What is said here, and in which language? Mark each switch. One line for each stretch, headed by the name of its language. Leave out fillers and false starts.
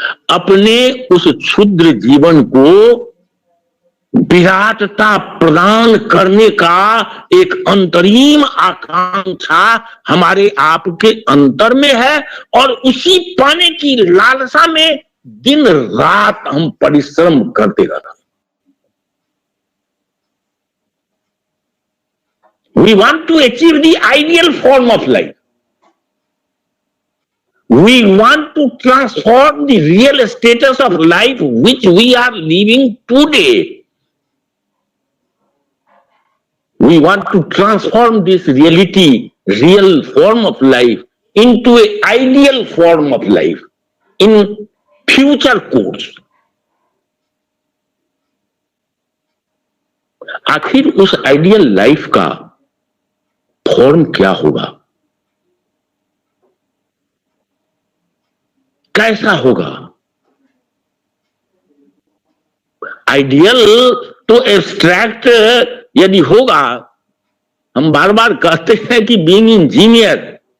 Hindi: अपने उस क्षुद्र जीवन को विराटता प्रदान करने का एक अंतरीम आकांक्षा हमारे आप के अंतर में है, और उसी पाने की लालसा में दिन रात हम परिश्रम करते रहते हैं।
English: We want to achieve the ideal form of life. We want to transform the real status of life which we are living today. We want to transform this reality, real form of life, into an ideal form of life in future course.
Hindi: आखिर उस ideal life का form क्या होगा, कैसा होगा? Ideal तो abstract यदि होगा, हम बार बार कहते हैं कि
English: being engineer,